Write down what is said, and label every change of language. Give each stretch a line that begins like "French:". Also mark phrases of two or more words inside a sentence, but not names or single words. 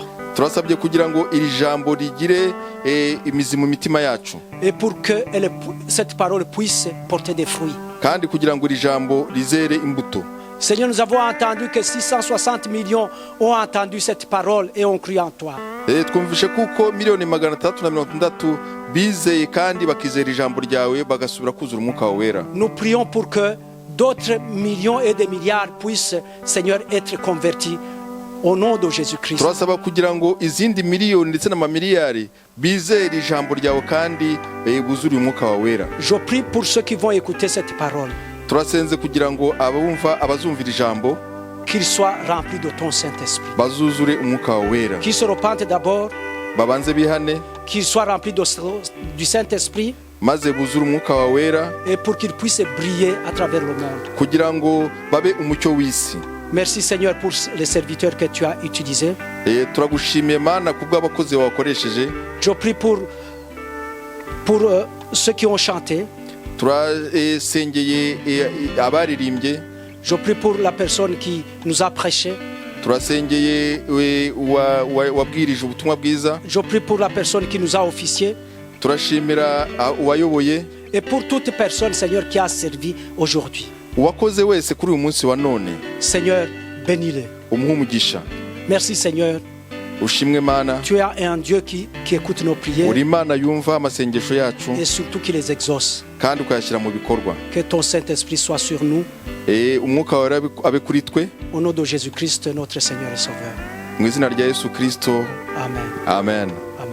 Kinyarwanda: turasabye kugira ngo iri jambo rigire imizi mu mitima yacu,
French: Et pour que cette parole puisse porter des fruits.
Kinyarwanda: kandi kugira ngo iri jambo rizere imbuto.
French: Seigneur, nous avons entendu que 660 millions ont entendu cette parole et ont cru en toi.
Kinyarwanda: twumvishe kuko miliyoni 360 bizeye kandi bakizera ijambo ryawe bagasubira kuzura umwuka wawe wera.
French: Nous prions pour que d'autres millions et des milliards puissent, Seigneur, être convertis au nom de Jésus-Christ.
Kinyarwanda: turasaba kugira ngo izindi miliyoni ndetse n'amamiliyari bizere ijambo ryawe kandi buzure umwuka wawe wera.
French: Je prie pour ceux qui vont écouter cette parole,
Kinyarwanda: turasenze kugira ngo abazumvira ijambo
French: qu'ils soient remplis de ton Saint-Esprit,
Kinyarwanda: bazuzure umwuka wawe wera,
French: qu'ils se repentent d'abord,
Kinyarwanda: babanze bihane
French: qu'ils soient remplis du Saint-Esprit,
Kinyarwanda: maze buzure umwuka wawe wera,
French: et pour qu'ils puissent briller à travers le monde.
Kinyarwanda: kugira ngo babe umucyo w'isi.
French: Merci, Seigneur, pour les serviteurs que tu as utilisés.
Kinyarwanda: turagushimiye mana kubw'abakozi wakoresheje.
French: Je prie pour ceux qui ont chanté.
Kinyarwanda: turasengeye abaririmbye.
French: Je prie pour la personne qui nous a prêché.
Kinyarwanda: turasengeye wabwirije ubutumwa bwiza.
French: Je prie pour la personne qui nous a officié.
Kinyarwanda: turashimira uwayoboye.
French: Et pour toute personne, Seigneur, qui a servi aujourd'hui.
Kinyarwanda: uwakoze wese kuri uyu munsi wa none.
French: Seigneur, bénis-les.
Kinyarwanda: umuhe umugisha.
French: Merci, Seigneur.
Kinyarwanda: ushimwe mana.
French: Tu es un Dieu qui écoute nos prières.
Kinyarwanda: uri imana yumva amasengesho yacu
French: Et surtout qui les exauce.
Kinyarwanda: kandi ukayashyira mu bikorwa.
French: Que ton Saint-Esprit soit sur nous.
Kinyarwanda: umwuka wawe abe kuri twe.
French: Au nom de Jésus-Christ, notre Seigneur et Sauveur.
Kinyarwanda: mu izina rya Yesu Kristo. Amen. Amen.